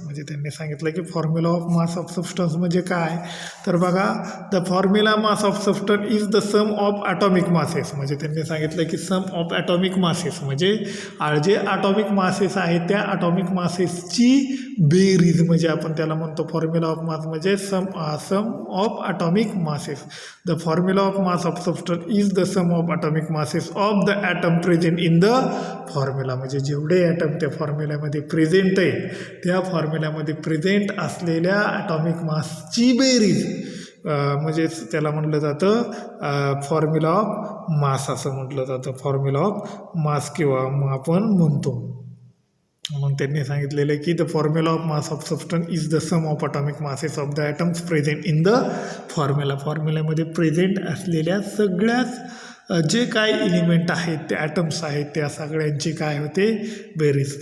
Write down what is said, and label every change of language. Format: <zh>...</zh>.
<mr>म्हणजे त्यांनी सांगितलं की formula of mass of substance म्हणजे काय तर बघा</mr> <en>The formula mass of substance is the sum of atomic masses.</en> <mr>म्हणजे त्यांनी सांगितलं की सम ऑफ ॲटॉमिक मासेस म्हणजे जे ॲटॉमिक मासेस आहेत त्या ॲटॉमिक मासेसची बेरीज म्हणजे आपण त्याला म्हणतो फॉर्म्युला ऑफ मास म्हणजे</mr> <en>Sum of atomic masses. The formula of mass of substance is the sum of atomic masses of the atom present in the formula.</en> <mr>म्हणजे जेवढे ॲटम त्या फॉर्म्युल्यामध्ये प्रेझेंट आहे त्या फॉर्म्युल्यामध्ये प्रेझेंट असलेल्या ॲटॉमिक मासची बेरीज म्हणजे त्याला म्हटलं जातं फॉर्म्युला ऑफ मास असं म्हटलं जातं. फॉर्म्युला ऑफ मास किंवा आपण म्हणतो. मग त्यांनी सांगितलेलं आहे की</mr> <en>the formula of mass of substance is the sum of atomic masses of the atoms present in the</en> <mr>फॉर्म्युल्यामध्ये present असलेल्या सगळ्याच जे काय एलिमेंट आहेत ते ॲटम्स आहेत त्या सगळ्यांची काय होते बेरीज.</mr>